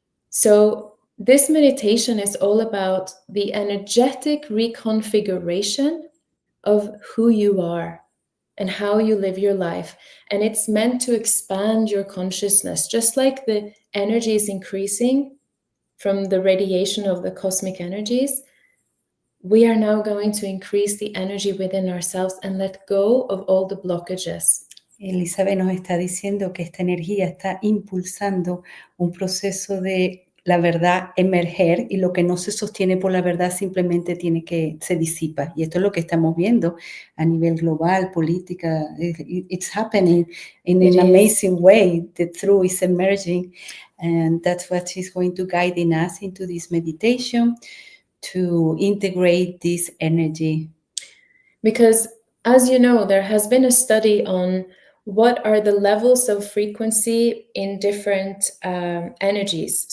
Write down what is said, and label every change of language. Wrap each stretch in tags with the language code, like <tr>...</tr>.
<en>So this meditation is all about the energetic reconfiguration of who you are and how you live your life. And it's meant to expand your consciousness, just like the energy is increasing from the radiation of the cosmic energies. we are now going to increase the energy within ourselves and let go of all the blockages.</en> <es>Elizabeth nos está diciendo que esta energía está impulsando un proceso de la verdad emerger, y lo que no se sostiene por la verdad simplemente se disipa. Y esto es lo que estamos viendo a nivel global, política.</es> <en>It's happening in an amazing way. The truth is emerging, and that's what is going to guide us into this meditation to integrate this energy. Because, as you know, there has been a study on what are the levels of frequency in different energies.</en>